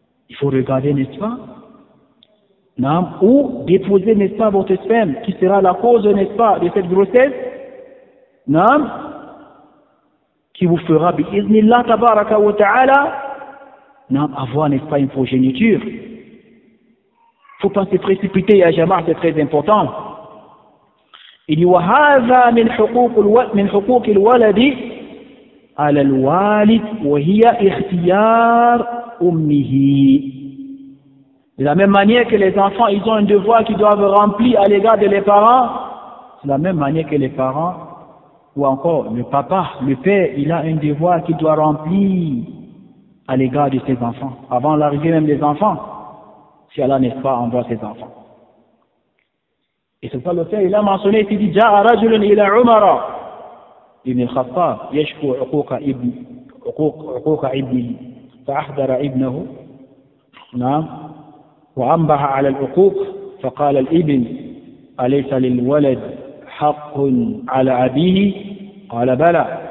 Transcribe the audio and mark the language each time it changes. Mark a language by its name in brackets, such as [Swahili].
[French] Il faut regarder, n'est-ce pas, non, ou déposer, n'est-ce pas, votre sperme, qui sera la cause, n'est-ce pas, de cette grossesse, non, qui vous fera, [Arabic] bi'iznillah tabaraka wa ta'ala, [French] non, avoir, n'est-ce pas, une progéniture. Il ne faut pas se précipiter, ya Jama'a, c'est très important. Il dit, [Arabic] وَهَذَا مِنْ حُقُوقِ الْوَلَدِ عَلَى الْوَالِدِ وَهِيَ اخْتِيَارُ أُمِّهِ. [French] De la même manière que les enfants, ils ont un devoir qu'ils doivent remplir à l'égard de leurs parents, de la même manière que les parents, ou encore le papa, le père, il a un devoir qu'il doit remplir à l'égard de ses enfants, avant l'arrivée même des enfants, si Allah, n'est-ce pas, envoie ses enfants. Et c'est ça le fait, il a mentionné, il dit, [Arabic] جاء رجل إلى عمر ابن الخطاب يشكو عقوق ابنه فأحضر ابنه نعم وأنبه على العقوق فقال الابن أليس للولد حق على أبيه؟ قال بلى.